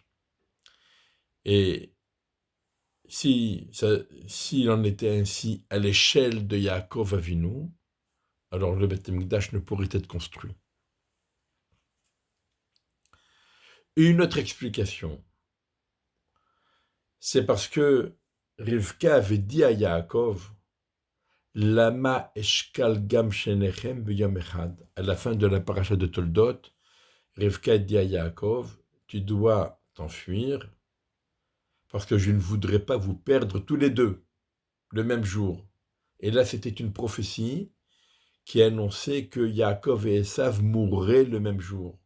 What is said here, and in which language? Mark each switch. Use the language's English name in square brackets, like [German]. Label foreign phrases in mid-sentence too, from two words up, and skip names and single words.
[French] Et s'il en était ainsi à l'échelle de Yaakov Avinu, alors le [Hebrew] בית המקדש [French] ne pourrait être construit. Une autre explication, c'est parce que Rivka avait dit à Yaakov, [Hebrew] למה אשכל גם שניכם ביום אחד. [French] À la fin de la paracha de Toldot, Rivka dit à Yaakov, tu dois t'enfuir parce que je ne voudrais pas vous perdre tous les deux le même jour. Et là, c'était une prophétie qui annonçait que Yaakov et Esav mourraient le même jour.